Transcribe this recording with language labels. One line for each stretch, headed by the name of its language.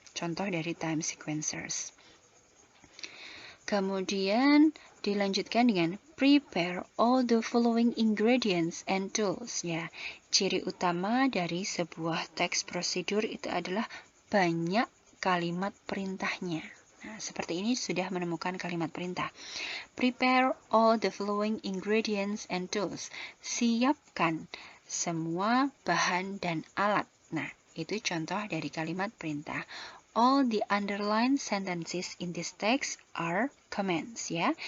Indonesian: Contoh dari
English: time sequencers.
Indonesian: Kemudian dilanjutkan dengan
English: prepare all the following ingredients and tools, ya.
Indonesian: Ciri utama dari sebuah teks prosedur itu adalah banyak kalimat perintahnya. Nah, seperti ini sudah menemukan kalimat perintah.
English: Prepare all the following ingredients and tools.
Indonesian: Siapkan semua bahan dan alat. Nah, itu contoh dari kalimat perintah.
English: All the underlined sentences in this text are commands, ya.